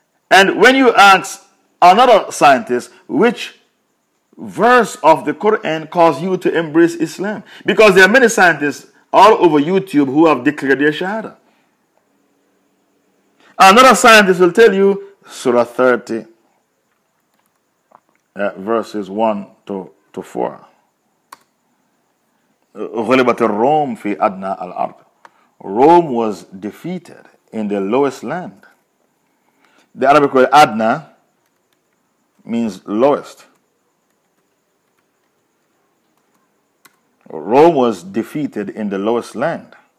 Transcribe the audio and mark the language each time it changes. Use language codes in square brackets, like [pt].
[en] And when you ask another scientist which verse of the Quran caused you to embrace Islam, because there are many scientists all over YouTube who have declared their Shahada, another scientist will tell you Surah 30, verses 1 to 4. [ar] غلبة الروم في أدنى الأرض. [en] Rome was defeated in the lowest land. The Arabic word أدنى means lowest. Rome was defeated in the lowest land.